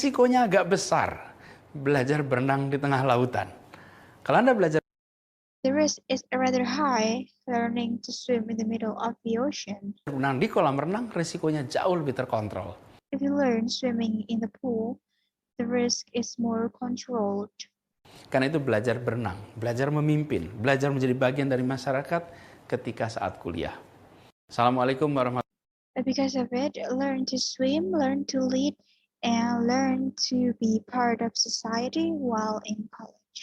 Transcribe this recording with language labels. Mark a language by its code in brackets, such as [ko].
[id] Risikonya agak besar belajar berenang di tengah lautan. Kalau Anda belajar [en] is rather high learning to swim in the middle of the ocean. [id] berenang di kolam renang, risikonya jauh lebih terkontrol. [en] If you learn swimming in the pool, the risk is more controlled. [id] Karena itu belajar berenang, belajar memimpin, belajar menjadi bagian dari masyarakat ketika saat kuliah. [ar] Assalamualaikum warahmatullahi wabarakatuh. [en] Because of it, learn to swim, learn to lead, and learn to be part of society while in college.